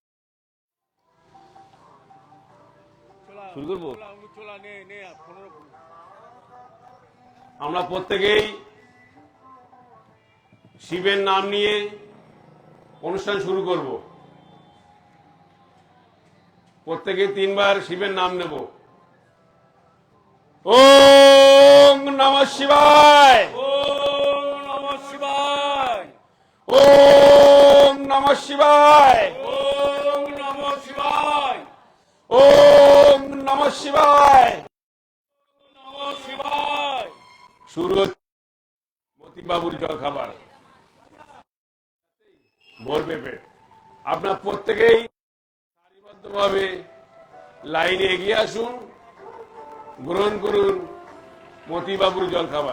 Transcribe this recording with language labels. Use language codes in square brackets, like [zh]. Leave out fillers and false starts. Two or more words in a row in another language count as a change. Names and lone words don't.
[bn] শুরু করবো। আমরা প্রত্যেকেই শিবের নাম নিয়ে অনুষ্ঠান শুরু করব। প্রত্যেকে 3 বার শিবের নাম নেব। [sa] ওম নমঃ শিবায়, ওম নমঃ শিবায়, ওম নমঃ শিবায়, ওম নমঃ শিবায়, ওম নমঃ শিবায়, নমঃ শিবায়। [bn] শুরু হচ্ছে মতিবাবুর জলখাবার। ভরবে পেট। আপনারা প্রত্যেকেই সারিবদ্ধভাবে লাইনে এগিয়ে আসুন, গ্রহণ করুন মতিবাবুর জলখাবার।